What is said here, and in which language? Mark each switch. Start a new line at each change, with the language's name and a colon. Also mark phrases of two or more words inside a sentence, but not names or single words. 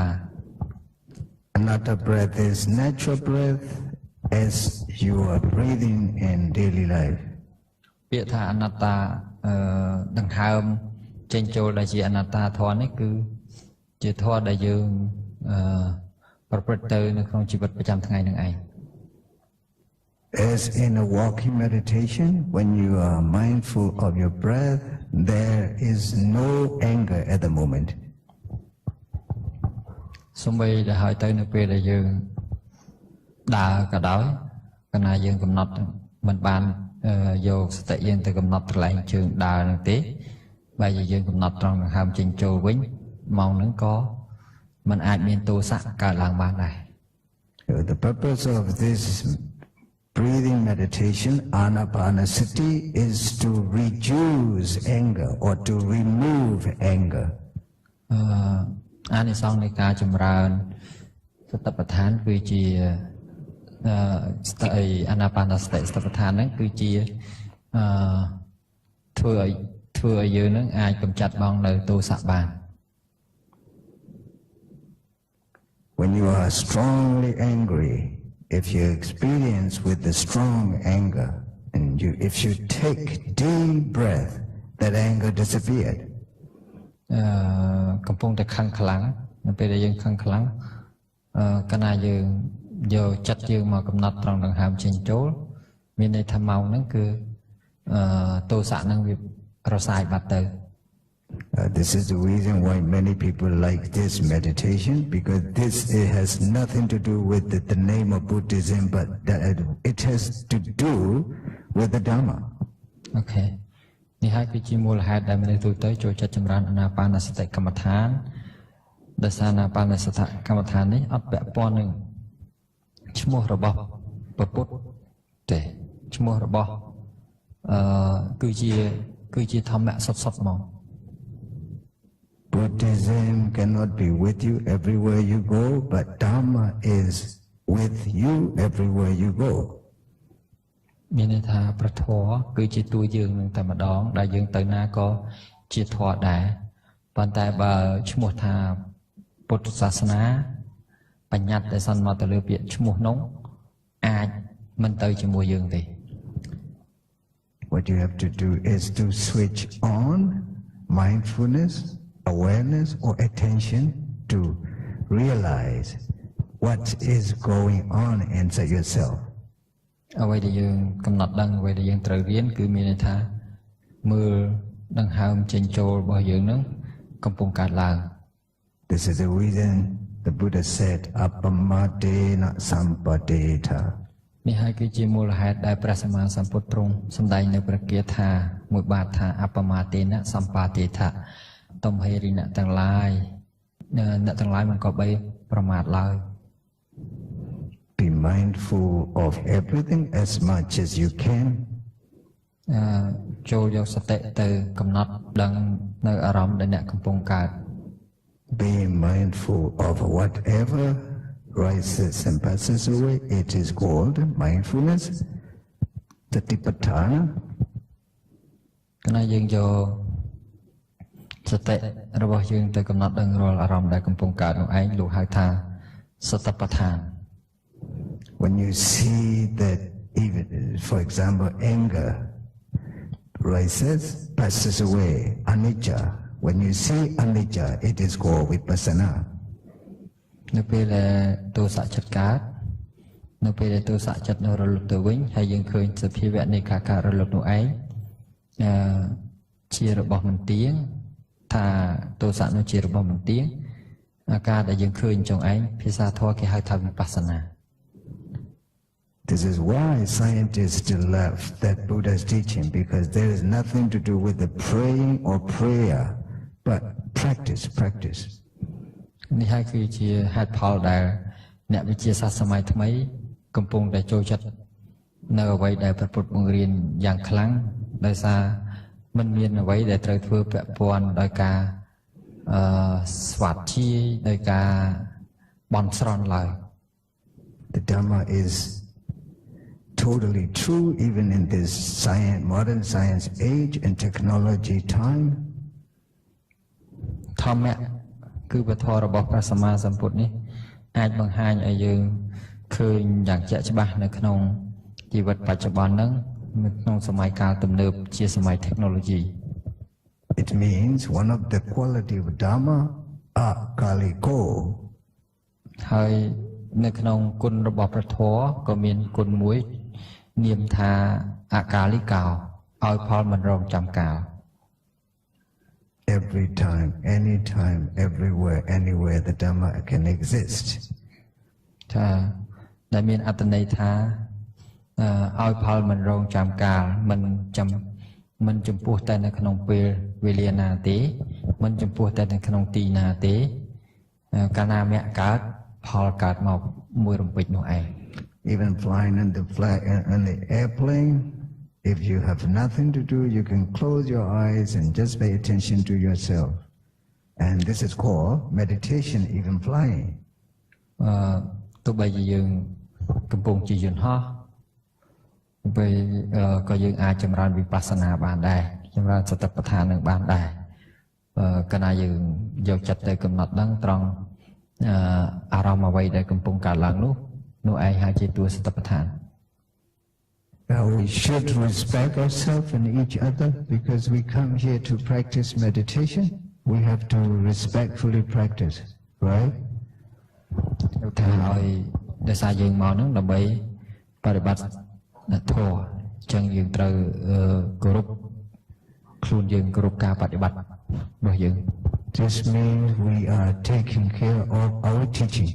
English: Anatta breath is natural breath as you are breathing in daily life.
Khmer: ពាក្យថាអនត្តាដង្ហើមចេញចូលដែលជាអនត្តាធម៌នេះគឺជាធម៌ដែលយើងប្រព្រឹត្តទៅនៅក្នុងជីវិតប្រចាំថ្ងៃនឹងឯង
English: As in a walking meditation, when you are mindful of your breath, there is no anger at the moment.
Khmer: សូម្បីតែហើយទៅនៅពេលដែលយើងដើរក៏ដោយកាលណាយើងកំណត់មិនបានយកសតិយើងទៅកំណត់កន្លែងជើងដើរនោះទេបើយើងកំណត់ត្រង់ដង្ហើមចេញចូលវិញម៉ោងហ្នឹងក៏មិនអាចមានទោសៈកើតឡើងបានដែរ
English: The purpose of this breathing meditation, anapanasati, is to reduce anger or to remove anger.
Khmer: អានិសង្សនៃការចម្រើនសតិប្បដ្ឋានគឺជាស្ទីអាណាបានសតិសតិប្បដ្ឋានហ្នឹងគឺជាធ្វើឲ្យយើងនឹងអាចកម្ចាត់បងនៅទោសៈបាន
English: When you are strongly angry, if you experience with the strong anger, and if you take deep breath, that anger disappeared.
Khmer: កំពុងតែខឹងខ្លាំងនៅពេលដែលយើងខឹងខ្លាំងកាលណាយើងយកចិត្តយើងមកកំណត់ត្រង់ដង្ហើមចេញចូលមានន័យថាម៉ោងហ្នឹងគឺទោសៈហ្នឹងវារសាយបាត់ទៅ
English: This is the reason why many people like this meditation, because it has nothing to do with the name of Buddhism, but that it has to do with the Dhamma. Okay.
Khmer: នេះហើយគឺជាមូលហេតុដែលមនុស្សទូទៅចូលចិត្តចម្រើនអាណាបានសតិកម្មដ្ឋានដោយសារអាណាបានសតិកម្មដ្ឋាននេះអត់ពាក់ព័ន្ធនឹងឈ្មោះរបស់ពុទ្ធទេឈ្មោះរបស់គឺជាធម្មៈសុទ្ធៗហ្មង
English: Buddhism cannot be with you everywhere you go, but Dhamma is with you everywhere you go.
Khmer: មានន័យថាប្រធរគឺជាតួយើងនឹងតែម្ដងដែលយើងទៅណាក៏ជាធម៌ដែរប៉ុន្តែបើឈ្មោះថាពុទ្ធសាសនាបញ្ញត្តិដែលសន្មតទៅលើពាក្យឈ្មោះនោះអាចមិនទៅជាមួយយើងទេ
English: What you have to do is to switch on mindfulness, awareness or attention to realize what is going on inside yourself.
Khmer: អ្វីដែលយើងកំណត់ដឹងអ្វីដែលយើងត្រូវរៀនគឺមានន័យថាមើលដង្ហើមចេញចូលរបស់យើងនឹងកំពុងកើតឡើង
English: This is the reason the Buddha said
Pali: appamadena sampadeta.
Khmer: នេះហើយគឺជាមូលហេតុដែលព្រះសម្មាសម្ពុទ្ធទ្រង់សម្ដែងនៅព្រះគាថាមួយបាតថា
Pali: អបមាទេនៈសម្បាទេថៈ
Khmer: ទំហេរិណៈទាំងឡាយអ្នកទាំងឡាយមិនក៏បីប្រមាទឡើយ
English: Be mindful of everything as much as you can.
Khmer: ចូលយកសតិទៅកំណត់ដឹងនៅអារម្មណ៍ដែលអ្នកកំពុងកើត
English: Be mindful of whatever rises and passes away. It is called mindfulness. Satipatthana.
Khmer: គណៈយើងយកសតិរបស់យើងទៅកំណត់ដឹងរាល់អារម្មណ៍ដែលកំពុងកើតនោះឯងលោកហៅថាសតិប្បដ្ឋាន
English: When you see that even, for example, anger rises, passes away, anicca. When you see anicca, it is called vipassana.
Khmer: នៅពេលដែលទោសៈចិត្តកើតនៅពេលដែលទោសៈចិត្តនៅរលត់ទៅវិញហើយយើងឃើញសភាវៈនៃការកើតរលត់នោះឯងជារបស់មិនទៀងថាទោសៈនោះជារបស់មិនទៀងអាការដែលយើងឃើញចុងឯងភាសាធម៌គេហៅថាវិបស្សនា
English: This is why scientists still love that Buddha's teaching, because there is nothing to do with the praying or prayer, but practice.
Khmer: នេះហើយគឺជាហេតុផលដែលអ្នកវិទ្យាសាស្ត្រសម័យថ្មីកំពុងតែចូលចិត្តនៅអ្វីដែលព្រះពុទ្ធបង្រៀនយ៉ាងខ្លាំងដោយសារមិនមានអ្វីដែលត្រូវធ្វើពាក់ព័ន្ធដោយការស្វាធ្យាយដោយការបន់ស្រន់ឡើយ
English: The Dhamma is totally true even in this modern science age and technology time.
Khmer: ធម្មៈគឺពធរបស់ព្រះសម្មាសម្ពុទ្ធនេះអាចបង្ហាញឲ្យយើងឃើញយ៉ាងជាក់ច្បាស់នៅក្នុងជីវិតបច្ចុប្បន្នហ្នឹងនៅក្នុងសម័យកាលទំនើបជាសម័យ technology.
English: It means one of the quality of Dhamma akaliko.
Khmer: ហើយនៅក្នុងគុណរបស់ព្រះធម៌ក៏មានគុណមួយនាមថាអកាលិកោឲ្យផលមិនរងចាំកាល
English: Every time, anytime, everywhere, anywhere the Dhamma can exist.
Khmer: ថាដែលមានអត្ថន័យថាឲ្យផលមិនរងចាំកាលមិនចំពោះតែនៅក្នុងពេលវេលាណាទេមិនចំពោះតែនៅក្នុងទីណាទេកាលណាមគ្គកើតផលកើតមកមួយរំពេចនោះឯង
English: Even flying in the airplane, if you have nothing to do, you can close your eyes and just pay attention to yourself. And this is called meditation, even flying.
Khmer: ទោះបីជាយើងកំពុងជាយន្តហោះពេលក៏យើងអាចចម្រើនវិបស្សនាបានដែរចម្រើនសតិប្បដ្ឋាននឹងបានដែរកាលណាយើងយកចិត្តទៅកំណត់ដឹងត្រង់អារម្មណ៍អ្វីដែលកំពុងកើតឡើងនោះឯងហៅជាតួសតិប្បដ្ឋាន
English: Now we should respect ourselves and each other because we come here to practice meditation. We have to respectfully practice, right?
Khmer: ថាឲ្យដោយសារយើងមកហ្នឹងដើម្បីបប្រតិបត្តិធម៌អញ្ចឹងយើងត្រូវគោរពខ្លួនយើងគោរពការបប្រតិបត្តិរបស់យើង
English: This means we are taking care of our teaching.